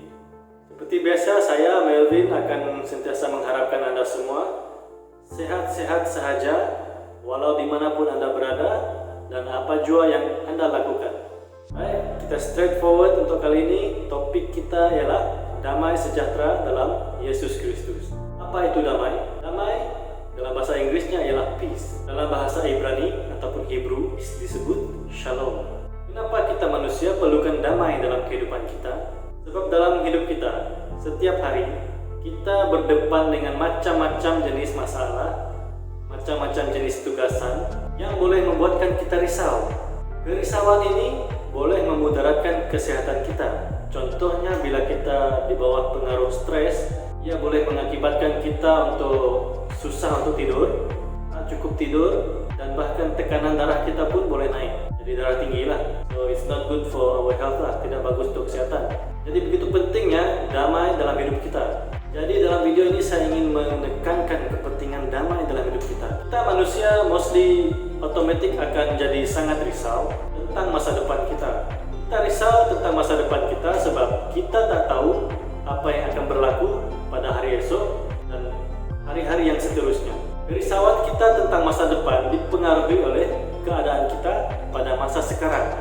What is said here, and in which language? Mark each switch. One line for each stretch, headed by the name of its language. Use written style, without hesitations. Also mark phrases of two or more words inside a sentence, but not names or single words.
Malay: Seperti biasa, saya Melvin akan sentiasa mengharapkan Anda semua sehat-sehat sahaja walau dimanapun Anda berada dan apa jua yang Anda lakukan. Baik, kita straightforward untuk kali ini. Topik kita ialah damai sejahtera dalam Yesus Kristus. Apa itu damai? Damai dalam bahasa Inggrisnya ialah peace. Dalam bahasa Ibrani ataupun Hebrew disebut shalom. Kenapa kita manusia perlukan damai dalam kehidupan kita? Sebab dalam hidup kita, setiap hari kita berdepan dengan macam-macam jenis masalah, macam-macam jenis tugasan yang boleh membuatkan kita risau. Kerisauan ini boleh memudaratkan kesehatan kita. Contohnya bila kita di bawah pengaruh stres, ia boleh mengakibatkan kita untuk susah untuk tidur, tak cukup tidur, dan bahkan tekanan darah kita pun boleh naik. Jadi darah tinggi lah.
English: So it's not good for our health
Malay: lah, tidak bagus untuk kesehatan. Jadi begitu pentingnya damai dalam hidup kita. Jadi dalam video ini saya ingin menekankan kepentingan damai dalam hidup kita. Kita manusia mostly otomatis akan jadi sangat risau tentang masa depan kita. Kita risau tentang masa depan kita sebab kita tak tahu apa yang akan berlaku pada hari esok dan hari-hari yang seterusnya. Kerisauan kita tentang masa depan dipengaruhi oleh keadaan kita pada masa sekarang.